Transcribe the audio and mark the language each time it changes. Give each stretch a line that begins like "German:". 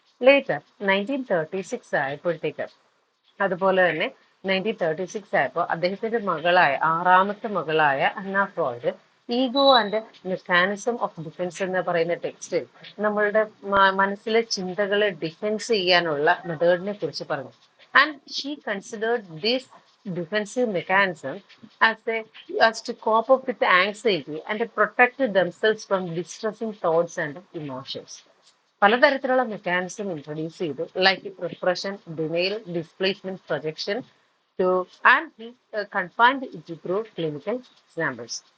Malayalam: Later 1936 ആയപ്പോഴത്തേക്ക്, അതുപോലെ തന്നെ 1936 ആയപ്പോൾ അദ്ദേഹത്തിന്റെ മകളായ 6ാമത്തെ മകളായ അന്ന Freud ego and mechanism of defence എന്ന് പറയുന്ന ടെക്സ്റ്റിൽ നമ്മളുടെ മനസ്സിലെ ചിന്തകളെ ഡിഫെൻസ് ചെയ്യാനുള്ള മെത്തേഡിനെ കുറിച്ച് പറഞ്ഞു.
English: And she considered this defensive mechanism as a as to cope up with anxiety and to protect themselves from distressing thoughts and emotions.
Malayalam: പലതരത്തിലുള്ള മെക്കാനിസം ഇൻട്രൊഡ്യൂസ് ചെയ്തു,
English: Like repression, denial, displacement, projection to and he confined it through clinical examples.